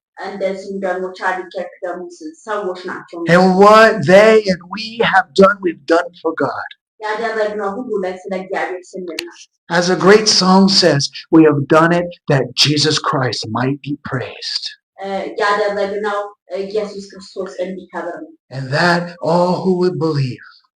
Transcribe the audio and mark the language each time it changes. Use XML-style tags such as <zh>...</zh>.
<am>እንደዚሁም ደግሞ ቻርሊ ኬርክ ደግሞ ሰዎች ናቸው።</am> <en>And what they and we have done, we've done for God.</en> <am>ያደረግነው ሁሉ ስለ እግዚአብሔር ስንል ነው።</am> <en>As a great song says, we have done it that Jesus Christ might be praised.</en> <am>ያደረግነው ኢየሱስ ክርስቶስ እንዲከብር ነው።</am> <en>And that all who would believe</en>